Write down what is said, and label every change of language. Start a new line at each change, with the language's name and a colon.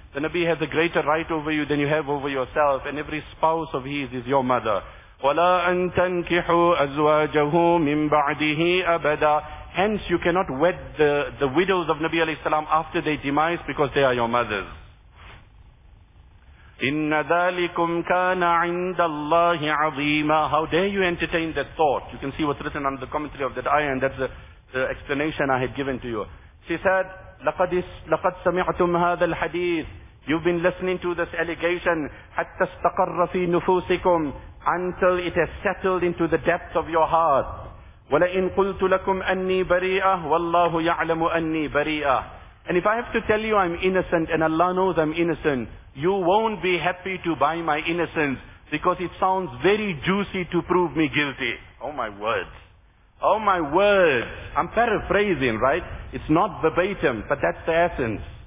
English: The Nabi has a greater right over you than you have over yourself, and every spouse of his is your mother.
Arabic: ولا أن تنكحوا أزواجه من بعده أبدا.
English: Hence you cannot wed the widows of Nabi alayhi salam after their demise because they are your mothers.
Arabic: إن ذلكم كان عند الله عظيما.
English: How dare you entertain that thought? You can see what's written under the commentary of that ayah, and that's the explanation I had given to you. She said,
Arabic: لقد سمعتم هذا الحديث.
English: You've been listening to this allegation.
Arabic: حتى استقر في نفوسكم.
English: Until it has settled into the depths of your heart.
Arabic: ولئن قلت لكم أني بريئة والله يعلم أني بريئة.
English: And if I have to tell you I'm innocent and Allah knows I'm innocent, you won't be happy to buy my innocence because it sounds very juicy to prove me guilty. Oh my words. Oh my words. I'm paraphrasing, right? It's not verbatim, but that's the essence.